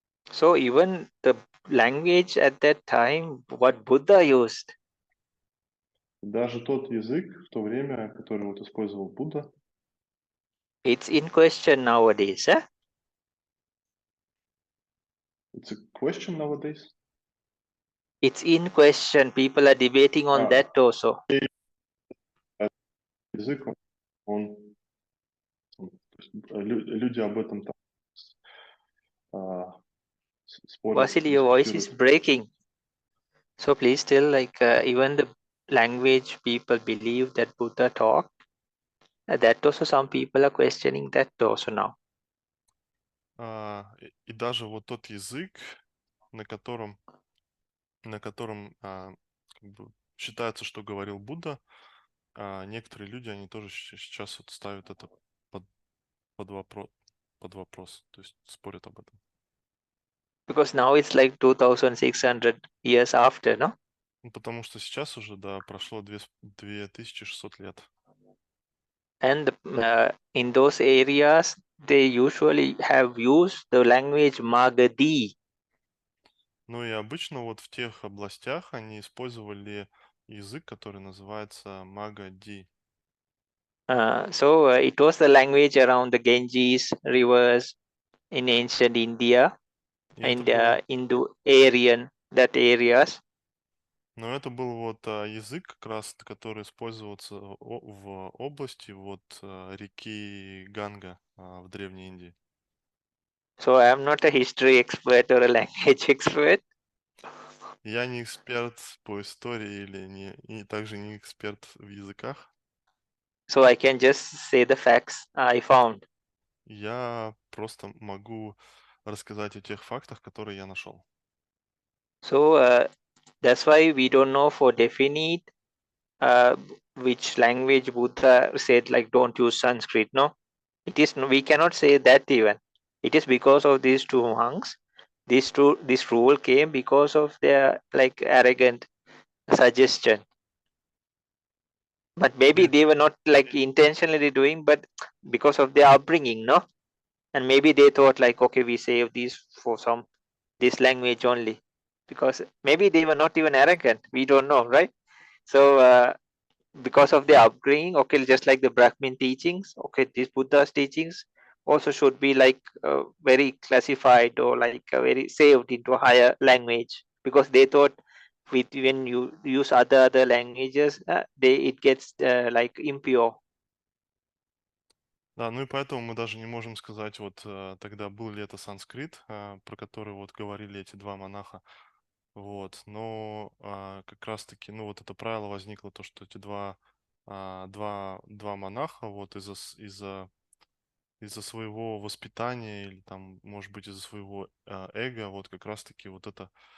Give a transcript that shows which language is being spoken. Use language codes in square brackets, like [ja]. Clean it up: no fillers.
[ru] So even the language at that time, what Buddha used, Даже тот язык в то время, который вот использовал Будда, [en] it's in question nowadays. it's a question nowadays. It's in question. People are debating on that also. [ru] Язык, он то есть, люди об этом там спорят, [en] Vasily, your voice is [ru] дискутируют. [en] breaking. So please tell, like, even the language people believe that Buddha talked, that also some people are questioning that also now. [ru] И даже вот тот язык, на котором как бы считается, что говорил Будда, некоторые люди, они тоже сейчас вот ставят это под вопрос, то есть спорят об этом. [en] Because now it's like 2600 years after, no? [ru] Ну, потому что сейчас уже, да, прошло 2600 лет. [en] And in those areas, they usually have used the language Magadhi. [ru] Ну и обычно вот в тех областях они использовали язык, который называется Магади. [en] So it was the language around the Ganges rivers in ancient India [ru] И [en] and [ru] это был, [en] Indo-Aryan, that areas. [ru] но это был вот язык, как раз, который использовался в области вот реки Ганга в Древней Индии. [en] So I am not a history expert or a language expert. [ru] Я не эксперт по истории и также не эксперт в языках. [en] So I can just say the facts I found. [ru] Я просто могу рассказать о тех фактах, которые я нашел. [en] So that's why we don't know for definite which language Buddha said, like, don't use Sanskrit. No, we cannot say that even. It is because of these two monks. This rule came because of their like arrogant suggestion. But maybe they were not like intentionally doing, but because of their upbringing, no? And maybe they thought like, okay, we save these for this language only. Because maybe they were not even arrogant. We don't know, right? So because of their upbringing, okay, just like the Brahmin teachings, okay, these Buddha's teachings also should be like very classified or like very saved into a higher language, because they thought when you use other languages, it gets like impure. [ru] Да, ну и поэтому мы даже не можем сказать, вот тогда был ли это санскрит, про который вот говорили эти два монаха. Вот, но как раз-таки, ну вот это правило возникло, то, что эти два монаха вот из-за своего воспитания или там, может быть, из-за своего эго, вот как раз-таки вот это